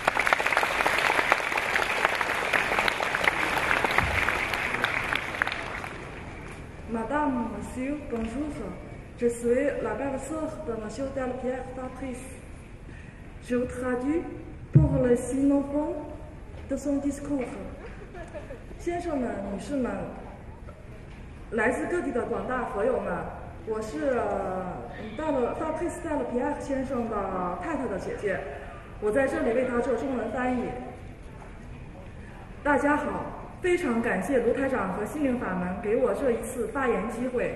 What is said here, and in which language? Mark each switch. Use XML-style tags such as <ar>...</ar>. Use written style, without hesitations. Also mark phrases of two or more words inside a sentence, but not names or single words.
<fr>Madame, Monsieur, bonjour. Je suis la belle-sœur de M. Delpierre Patrice. Je vous traduis pour les sinophones的son discours。</fr> <zh>先生们、女士们，来自各地的广大佛友们，我是Patrice Delpierre 先生的太太的姐姐，我在这里为他做中文翻译。大家好，非常感谢卢台长和心灵法门给我这一次发言机会。</zh>